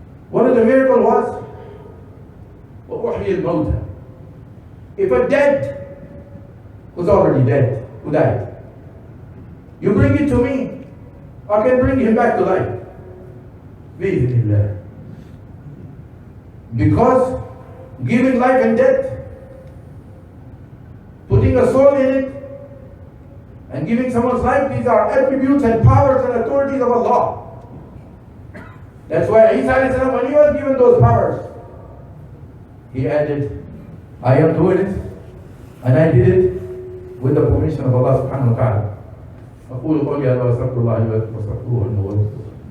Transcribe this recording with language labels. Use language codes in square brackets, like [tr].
[en] One of the miracles was, [ar] وَأُحْيِي الْمَوْتَى. [en] If a dead who's already dead, who died, you bring it to me, I can bring him back to life. [ar] بِإِذْنِ اللَّهِ. [en] Because giving life and death, putting a soul in it, and giving someone's life. These are attributes and powers and authorities of Allah. That's why Isa alayhi salam, when he was given those powers, he added, I am doing it, and I did it with the permission of Allah subhanahu wa ta'ala. [ar] أقول قولي هذا وأستغفر الله لي ولكم واستغفروه إنه هو الغفور.